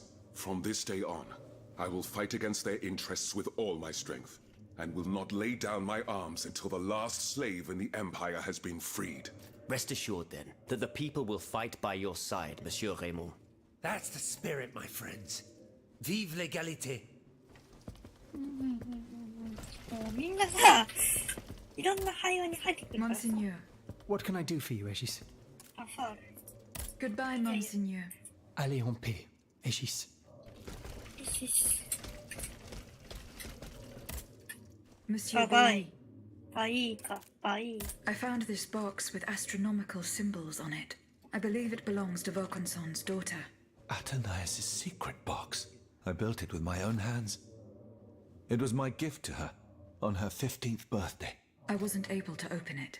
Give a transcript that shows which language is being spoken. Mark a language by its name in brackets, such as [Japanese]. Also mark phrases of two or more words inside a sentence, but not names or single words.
[English] From this day on, I will fight against their interests with all my strength, and will not lay down my arms until the last slave in the Empire has been freed. Rest assured, then, that the people will fight by your side, Monsieur Raymond. That's the spirit, my friends. [French] Vive l'égalité. [Japanese] もうみんなさ、いろんな会話に入ってくるからさ。 [French] Monseigneur. [English] What can I do for you, Aegis? [Japanese] あ、ファウル。 [English] Goodbye, [French] Monseigneur. Allez en paix, Aegis. Monsieur [English] Bye-bye. [French] Boulay. [Japanese] バイーか、バイー。 [English] I found this box with astronomical symbols on it. I believe it belongs to Vaucanson's daughter. Athenais' secret box. I built it with my own hands. It was my gift to her on her 15th birthday. I wasn't able to open it.